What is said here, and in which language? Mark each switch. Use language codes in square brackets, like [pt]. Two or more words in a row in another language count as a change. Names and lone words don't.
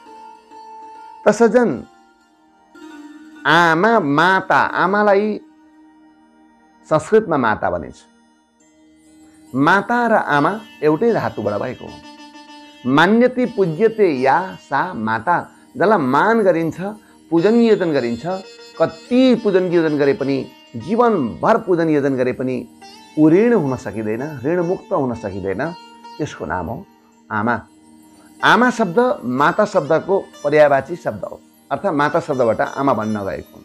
[ne] तसर्थ आमा, माता, आमालाई संस्कृतमा माता भनिन्छ। माता र आमा एउटै धातुबाट भएको हो। [sa] मान्यते पूज्यते या सा माता। [ne] जसलाई मान गरिन्छ, पूजन निवेदन गरिन्छ, कति पूजन निवेदन गरे पनि, जीवनभर पूजन निवेदन गरे पनि ऊ ऋण हुन सकिँदैन, ऋणमुक्त हुन सकिँदैन। त्यसको नाम हो आमा। आमा शब्द माता शब्दको पर्यायवाची शब्द हो, अर्थात् माता शब्दबाट आमा भन्न गएको।